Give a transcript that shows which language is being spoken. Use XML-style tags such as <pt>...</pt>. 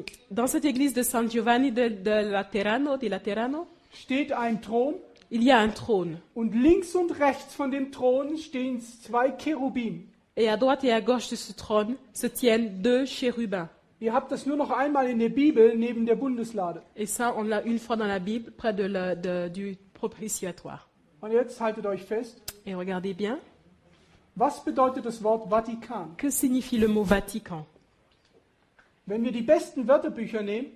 <fr>Dans cette église de San Giovanni di Laterano,</fr> <de>steht ein Thron</de> <fr>il y a un trône.</fr> <de>und links und rechts von dem Thron stehen zwei Cherubim.</de> <fr>Et à droite et à gauche de ce trône se tiennent deux chérubins.</fr> <de>Ihr habt das nur noch einmal in der Bibel neben der Bundeslade.</de> <fr>Et ça, on l'a une fois dans la Bible, près du propitiatoire.</fr> <de>Und jetzt haltet euch fest.</de> <fr>Et regardez bien,</fr> <de>Was bedeutet das Wort Vatikan?</de> <fr>que signifie le mot Vatican?</fr> <de>Wenn wir die besten Wörterbücher nehmen,</de>